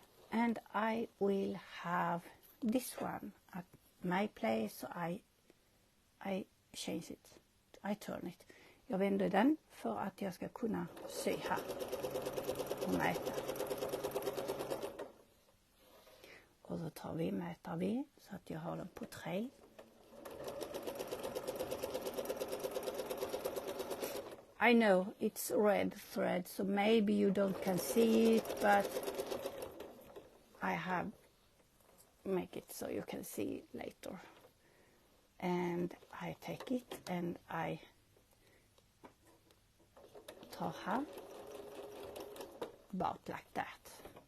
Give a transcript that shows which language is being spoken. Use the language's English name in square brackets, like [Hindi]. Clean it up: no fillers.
[English] And I will have this one at my place. So I change it. I turn it. [Swedish] Jag vänder den för att jag ska kunna sy här och mäta. mäter vi så att jag har den på 3. [English] I know it's red thread, so maybe you don't can see it, but I have make it so you can see it later. And I take it and I [Swedish] tar här, [English] about like that.